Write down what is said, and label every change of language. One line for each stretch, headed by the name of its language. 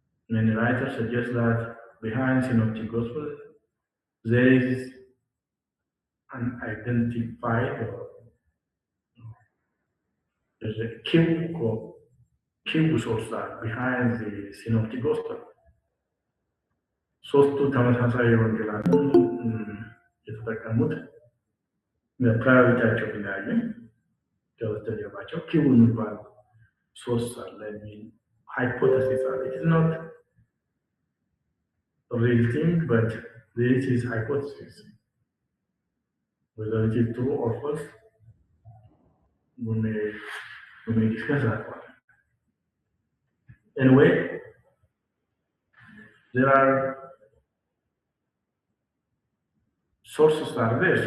English: writers suggest that behind synoptic gospel there is an identified or there's a cube source behind the synoptic gospel.
Amharic: ሶስቱ ተመሳሳይ ወንጌላትን የተጠቀሙት ፕራዮሪቲያቸው ቢለያይም ከበስተጀርባቸው ኪቡ የሚባል ሶርስ አለ የሚል ሃይፖቴሲስ አለ።
English: It is not a real thing, but this is hypothesis. Whether it is true or false, we may discuss that one. Anyway, there are sources are there.